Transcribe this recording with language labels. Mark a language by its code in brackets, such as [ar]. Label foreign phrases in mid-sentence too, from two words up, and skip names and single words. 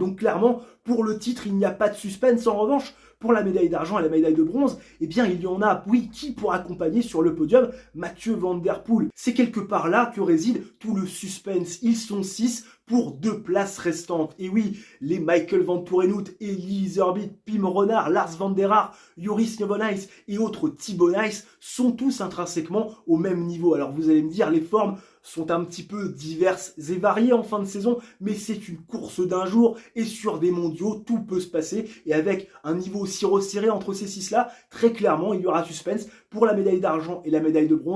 [fr] Donc clairement, pour le titre, il n'y a pas de suspense. En revanche, pour la médaille d'argent et la médaille de bronze, il y en a, oui, qui pour accompagner sur le podium Mathieu Van Der Poel. C'est quelque part là que réside tout le suspense. Ils sont 6 pour 2 places restantes. Et oui, les Michael Van Toerenhout, Elie Iserbyt, Pim Renard, Lars van der Haar, Joris Nieuwenhuis et autres Thibau Nys sont tous intrinsèquement au même niveau. Alors vous allez me dire, les formes sont un petit peu diverses et variées en fin de saison, mais c'est une course d'un jour et sur des mondiaux, tout peut se passer. Et avec un niveau aussi resserré entre ces 6-là, très clairement, il y aura suspense pour la médaille d'argent et la médaille de bronze.